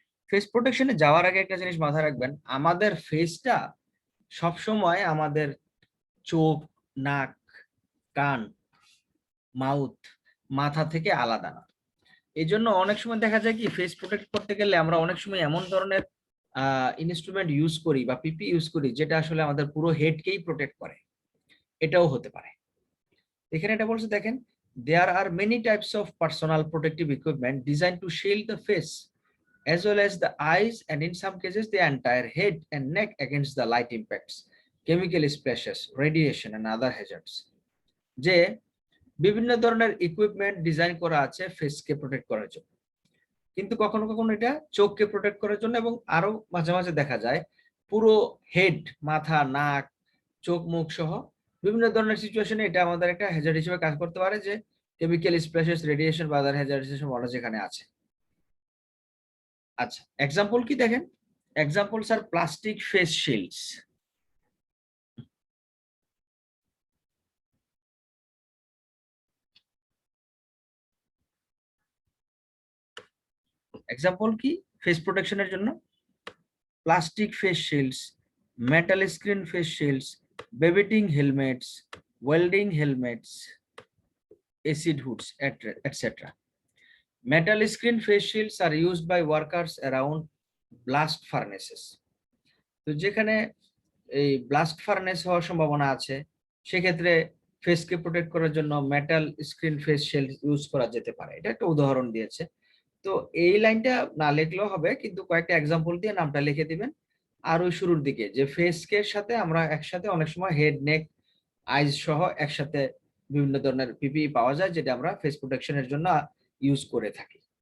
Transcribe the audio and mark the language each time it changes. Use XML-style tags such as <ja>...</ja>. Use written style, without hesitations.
<bn>Face প্রোটেকশনে যাওয়ার আগে একটা জিনিস মাথায় রাখবেন, আমাদের ফেসটা সবসময় আমাদের চোখ, নাক, কান, মাউথ, মাথা থেকে আলাদা না। এই জন্য অনেক সময় দেখা যায় কি, ফেস প্রোটেক্ট করতে গেলে আমরা অনেক সময় এমন ধরনের ইনস্ট্রুমেন্ট ইউজ করি বা পিপি ইউজ করি যেটা আসলে আমাদের পুরো হেডকেই প্রোটেক্ট করে, এটাও হতে পারে। এখানে এটা বলছে দেখেন,</bn> <en>there are many types of personal protective equipment designed to shield the face as well as the eyes and in some cases the entire head and neck against the light impacts, chemical splashes, radiation and other hazards।</en> <bn>যে বিভিন্ন ধরনের equipment design করা আছে ফেসকে protect করার জন্য। কিন্তু কখনো কখনো এটা চোখকে প্রোটেক্ট করার জন্য, এবং আরো মাঝে মাঝে দেখা যায় পুরো হেড, মাথা, নাক, চোখ, মুখ সহ বিভিন্ন ধরনের সিচুয়েশনে এটা আমাদের একটা হ্যাজার্ড হিসেবে কাজ করতে পারে, যে কেমিক্যাল স্প্ল্যাশেস, রেডিয়েশন বা আদার হ্যাজার্ডেশন মডেল যেখানে আছে। আচ্ছা, এক্সাম্পল কি দেখেন, এক্সাম্পলস আর প্লাস্টিক ফেস শিল্ডস। এক্সাম্পল কি ফেস প্রোটেকশনের জন্য? Plastic face shields, metal screen face shields, বেবিটিং helmets, welding helmets, acid hoods, etc.</bn> <en>Metal screen face shields are used by workers around blast furnaces.</en> <bn>তো যেখানে এই blast furnace হওয়ার সম্ভাবনা আছে, সেক্ষেত্রে ফেসকে protect করার জন্য metal screen face shield use করা যেতে পারে। এটা একটা উদাহরণ দিয়েছে। তো এই লাইনটা না লিখলেও হবে, কিন্তু কয়েকটা এক্সাম্পল দিয়ে নামটা লিখে দিবেন। আর ওই শুরুর দিকে যে ফেসকে সাথে আমরা একসাথে অনেক সময় হেড, নেক, আইজ সহ একসাথে বিভিন্ন ধরনের পিপিই পাওয়া যায়, যেটা আমরা ফেস প্রোটেকশনের জন্য ইউজ করে থাকি।</bn>